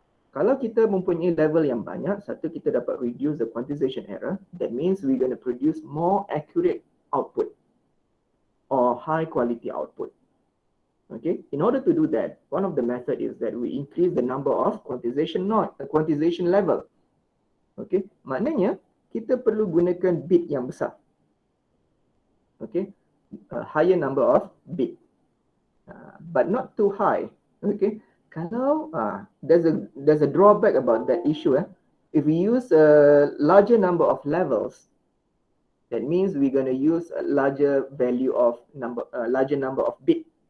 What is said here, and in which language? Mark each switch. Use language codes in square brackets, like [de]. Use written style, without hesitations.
[ms] Kalau kita mempunyai level yang banyak, satu kita dapat [en] reduce the quantization error. That means we're going to produce more accurate output or high quality output. Okay. In order to do that, one of the method is that we increase the number of quantization level. Okay. [ms] Maknanya kita perlu gunakan bit yang besar. Okay. [en] A higher number of bit, but not too high. Okay. Kalau there's a drawback about that issue. If we use a larger number of levels, that means we're going to use a larger value of larger number of bit.